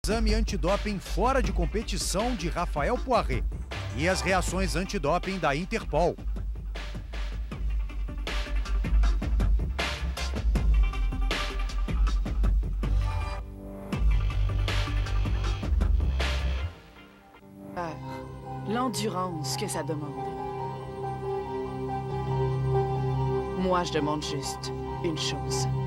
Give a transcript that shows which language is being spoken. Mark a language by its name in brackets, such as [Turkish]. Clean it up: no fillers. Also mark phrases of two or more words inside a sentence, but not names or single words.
[Portuguese] Exame antidoping fora de competição de Rafael Poiré e as reações antidoping da Interpol. [French] L'endurance que ça demande. Moi, je demande juste une chose.